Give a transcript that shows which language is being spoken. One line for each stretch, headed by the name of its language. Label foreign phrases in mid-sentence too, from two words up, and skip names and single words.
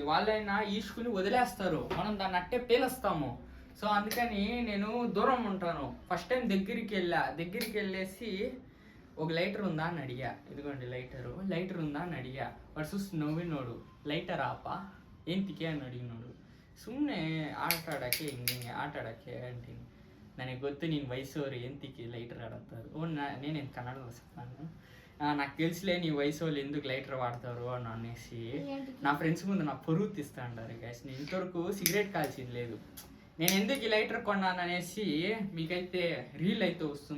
Telugu: వాళ్ళైనా ఈసుకుని వదిలేస్తారు, మనం దాన్ని అట్టే పేలుస్తాము. సో అందుకని నేను దూరం ఉంటాను.
English: first time
Telugu: దగ్గరికి వెళ్ళేసి ఒక లైటర్ ఉందా అని అడిగా. ఇదిగోండి లైటర్ ఉందా అని అడిగా. వాడు చూసి నవ్వినోడు, లైటర్ ఆపా ఏంటికే అని అడిగినాడు.
Kannada: ಸುಮ್ಮನೆ ಆಟಾಡೋಕ್ಕೆ ಹಿಂಗೆ ಆಟಾಡೋಕ್ಕೆ ಅಂತೀನಿ. ನನಗೆ ಗೊತ್ತು ನೀನು ವಯಸ್ಸೋರು ಎಂತಿಕ್ಕೆ
Telugu: లైటర్ ఆడతారు. నేనేం కన్నడలో చెప్తాను. నాకు తెలుసులే నీ వయసు వాళ్ళు ఎందుకు లైటర్ వాడతారు అని అనేసి నా ఫ్రెండ్స్ ముందు నా పరువు తీస్తా అంటారు. గైస్ నేను ఇంతవరకు సిగరెట్ కాల్చింది లేదు. నేను ఎందుకు ఈ లైటర్ కొన్నాను అనేసి మీకైతే రీల్ అయితే వస్తుంది.